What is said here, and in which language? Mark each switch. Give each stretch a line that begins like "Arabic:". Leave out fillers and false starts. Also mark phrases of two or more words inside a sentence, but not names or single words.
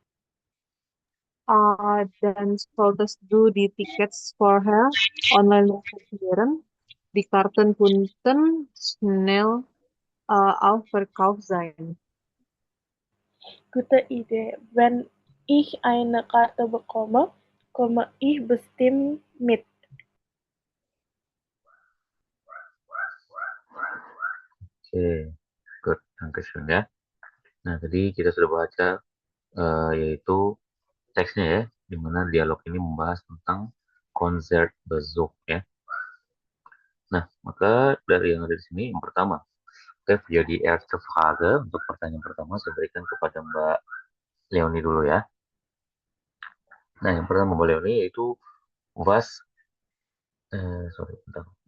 German: Dan solltest du die Tickets vorher online reservieren. Die Karten könnten schnell ausverkauft sein. Gute Idee. Wenn ich eine Karte bekomme, komme ich bestimmt mit.
Indonesian: Oke, good, Dankeschön ya. Nah, tadi kita sudah baca yaitu teksnya ya, di mana dialog ini membahas tentang Konzertbesuch ya. Nah, maka dari yang ada di sini, yang pertama, oke,
German: für die erste Frage,
Indonesian: untuk pertanyaan pertama saya berikan kepada Mbak Leonie dulu ya. Nah, yang pertama Mbak Leonie yaitu was, sorry, bentar.